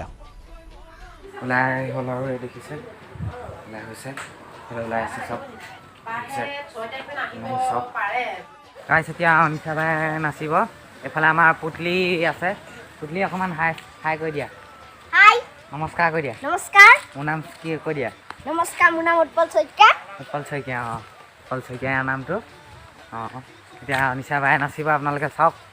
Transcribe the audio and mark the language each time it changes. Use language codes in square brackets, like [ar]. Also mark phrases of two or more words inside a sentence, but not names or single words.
[as] ওলাই হ'ল আৰু এই দেখিছে ওলাই হৈছে ওলাই আছে চব চব গাইজ। এতিয়া অনিশা বাই নাচিব। এইফালে আমাৰ পুতলি আছে। পুতলি অকণমান হাই কৈ দিয়া। हाय। নমস্কাৰ কৈ দিয়া। नमस्कार। মোৰ নাম কি কৈ দিয়া? [hi] नमस्कार, मेरा नाम उत्पल शइकिया। [as] উৎপল শইকীয়া। অঁ উৎপল শইকীয়া নামটো। অঁ এতিয়া অনিশা বাই নাচিব, আপোনালোকে চাওক।